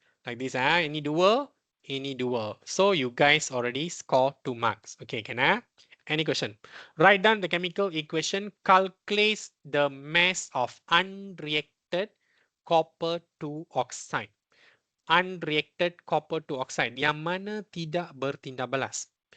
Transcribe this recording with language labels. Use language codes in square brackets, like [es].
[en] Like this, [ms] ini dua, ini dua. [en] So you guys already score 2 marks. Okay, can Any question? Write down the chemical equation. Calculate the mass of unreacted copper 2 oxide. Unreacted copper 2 oxide. [ms] Yang mana tidak bertindak balas.